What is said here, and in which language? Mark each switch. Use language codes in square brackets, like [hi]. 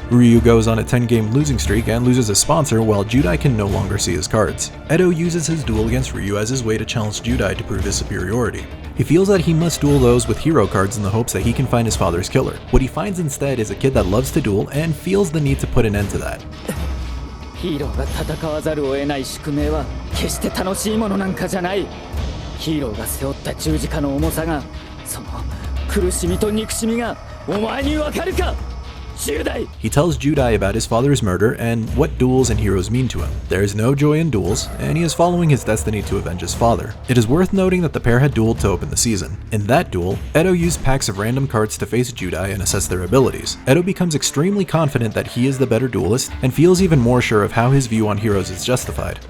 [en] Ryu goes on a 10-game losing streak and loses a sponsor, while Judai can no longer see his cards. Edo uses his duel against Ryu as his way to challenge Judai to prove his superiority. He feels that he must duel those with hero cards in the hopes that he can find his father's killer. What he finds instead is a kid that loves to duel and feels the need to put an end to that. [ja] ヒーローが戦わざるを得ない宿命は決して楽しいものなんかじゃない。ヒーローが背負った十字架の重さが、その苦しみと憎しみがお前にわかるか? [en] He tells Judai about his father's murder and what duels and heroes mean to him. There is no joy in duels, and he is following his destiny to avenge his father. It is worth noting that the pair had dueled to open the season. In that duel, Edo used packs of random cards to face Judai and assess their abilities. Edo becomes extremely confident that he is the better duelist and feels even more sure of how his view on heroes is justified.